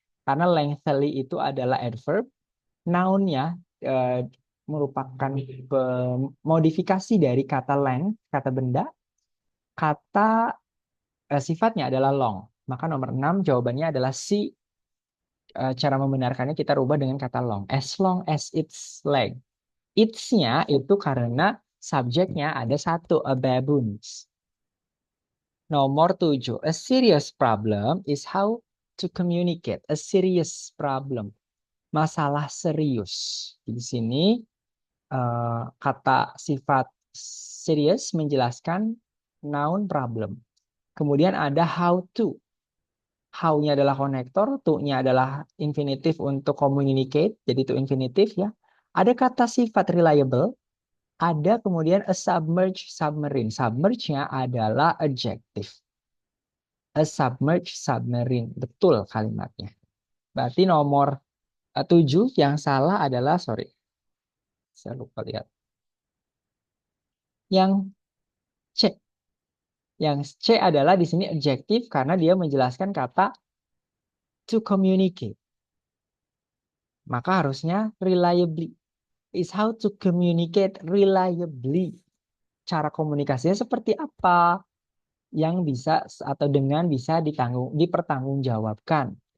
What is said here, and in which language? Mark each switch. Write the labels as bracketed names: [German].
[Indonesian] Karena lengthily itu adalah adverb, noun-nya merupakan modifikasi dari kata length, kata benda, kata sifatnya adalah long. Maka nomor 6 jawabannya adalah C. Cara membenarkannya kita rubah dengan kata long. [English] As long as its leg. [Indonesian] Its-nya itu karena subjeknya ada satu, a baboons. Nomor 7. [English] A serious problem is how to communicate. A serious problem. [Indonesian] Masalah serius. Di sini kata sifat serious menjelaskan noun problem. Kemudian ada how to. How-nya adalah konektor, to-nya adalah infinitif untuk communicate, jadi to infinitif ya. Ada kata sifat reliable, ada kemudian a submerged submarine. Submerge-nya adalah adjective. [English] A submerged submarine. [Indonesian] Betul kalimatnya. Berarti nomor 7 yang salah adalah, [English] sorry, [Indonesian] saya lupa lihat. Yang C. Yang C adalah di sini adjective karena dia menjelaskan kata to communicate. Maka harusnya [English] reliably. Is how to communicate reliably. [Indonesian] Cara komunikasinya seperti apa yang bisa atau dengan bisa dipertanggungjawabkan.